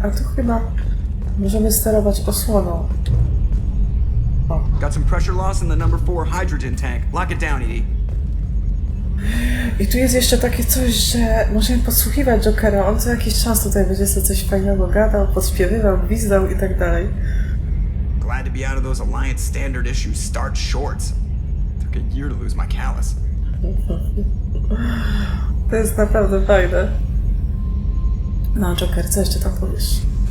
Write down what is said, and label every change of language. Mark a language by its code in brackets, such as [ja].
[pl] A tu chyba możemy sterować osłoną. O. [en] Got some pressure loss in the number 4 hydrogen tank. Lock it down, Edie. [pl] I tu jest jeszcze takie coś, że możemy podsłuchiwać Jokera. On co jakiś czas tutaj będzie sobie coś fajnego gadał, podśpiewywał, gwizdał i tak dalej. [en] Glad to be out of those Alliance standard issue starch shorts. Took a year to lose my callus. [pl] To jest naprawdę fajne. No, Joker, co jeszcze tam powiesz?